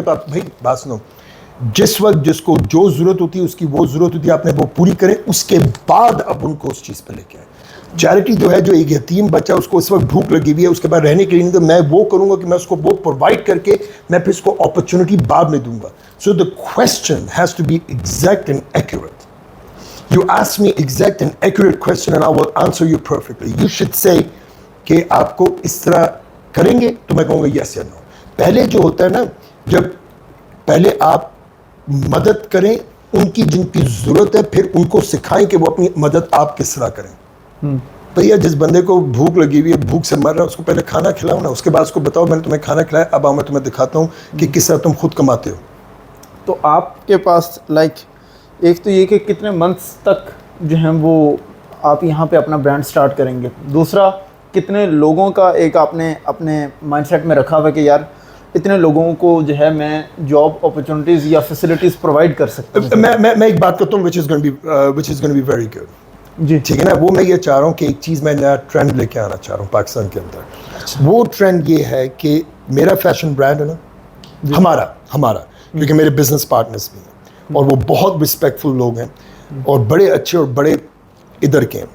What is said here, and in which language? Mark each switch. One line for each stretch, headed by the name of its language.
Urdu: تو آپ بھائی بات سنو, جس وقت جس کو جو ضرورت ہوتی ہے اس کی وہ ضرورت ہوتی ہے, آپ نے وہ پوری کریں, اس کے بعد اب ان کو اس چیز پہ لے کے آئیں. چیریٹی جو ہے, جو ایک یتیم بچہ اس کو اس وقت بھوک لگی ہوئی ہے, اس کے بعد رہنے کے لیے نہیں, تو میں وہ کروں گا کہ میں اس کو وہ پرووائڈ کر کے میں پھر اس کو اپرچونیٹی بعد میں دوں گا.
English: So the question has to be exact and accurate. You ask me exact and accurate question and I will answer you perfectly. You should say
Urdu: کہ آپ کو اس طرح کریں گے, تو میں کہوں گا yes یا no. پہلے جو ہوتا ہے نا, جب پہلے آپ مدد کریں ان کی جن کی ضرورت ہے, پھر ان کو سکھائیں کہ وہ اپنی مدد آپ کس طرح کریں. بھیا جس بندے کو بھوک لگی ہوئی ہے, بھوک سے مر رہا ہے, اس کو پہلے کھانا کھلاؤ نا, اس کے بعد اس کو بتاؤ میں نے تمہیں کھانا کھلایا, اب آؤ میں تمہیں دکھاتا ہوں کہ کس طرح تم خود کماتے ہو. تو آپ کے پاس ایک تو یہ کہ کتنے منتھس تک جو ہیں وہ آپ یہاں پہ اپنا برانڈ سٹارٹ کریں گے, دوسرا کتنے لوگوں کا ایک آپ نے اپنے مائنڈ سیٹ میں رکھا ہوا ہے کہ یار اتنے لوگوں کو جو ہے میں جاب اپرچونیٹیز یا فیسلٹیز پرووائڈ کر سکتا ہوں. میں ایک بات کرتا ہوں
English: which is going to be very good.
Urdu: جی ٹھیک ہے نا, وہ میں یہ چاہ رہا ہوں کہ ایک چیز میں نیا ٹرینڈ لے کے آنا چاہ رہا ہوں پاکستان کے اندر. وہ ٹرینڈ یہ ہے کہ میرا فیشن برانڈ ہے نا, ہمارا کیونکہ میرے بزنس پارٹنرز بھی ہیں اور وہ بہت رسپیکٹفل لوگ ہیں اور بڑے اچھے اور بڑے ادھر کے ہیں.